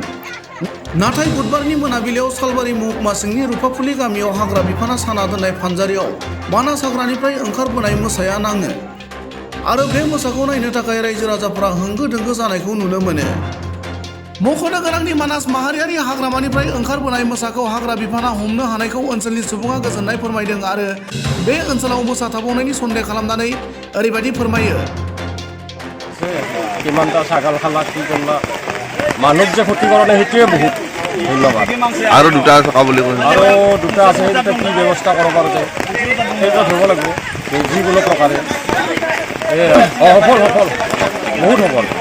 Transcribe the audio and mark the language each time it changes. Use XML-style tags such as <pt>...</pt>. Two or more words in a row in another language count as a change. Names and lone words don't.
<brx>नाथाय बुधबारनि मोनाबिलियाव सालबारि महकुमा सिंनि रुपाफुलि गामियाव हाग्रा बिफाना साना दोननाय फानजारियाव मानास हाग्रानिफ्राय ओंखारबोनाय मोसाया नाङो आरो बे मोसाखौ नायनो थाखाय रायजो राजाफोरा होंगो दोंगो जानायखौ नुनो मोनो। मख'नो गोनांदि मानास माहारियारि हाग्रामानिफ्राय ओंखारबोनाय मोसाखौ हाग्रा बिफाना हमनो हानायखौ ओनसोलनि सुबुङा गोजोननाय फोरमायदों आरो बे ओनसोलाव मोसा थाबावनायनि सन्देह खालामनानै ओरैबायदि फोरमायो।</brx> <as>কিমানটা ছাগল খালা কি করলা মানুষ যে ক্ষতি কৰে সেইটোৱে বহুত ধন্যবাদ। আৰু দুটা থকা বুলি কৈছে, আৰু দুটা আছে সেইটা কি ব্যৱস্থা কৰিব পৰা যায় সেইটো হ'ব লাগিব যিকোনো প্ৰকাৰে। সফল সফল বহুত সফল।</as>